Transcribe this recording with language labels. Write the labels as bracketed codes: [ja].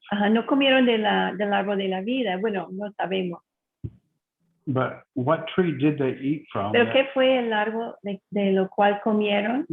[es] Ajá, no comieron del árbol de la vida. Bueno, no sabemos. [en] But what tree did they eat from [es] Pero ¿qué fue el árbol de lo cual comieron?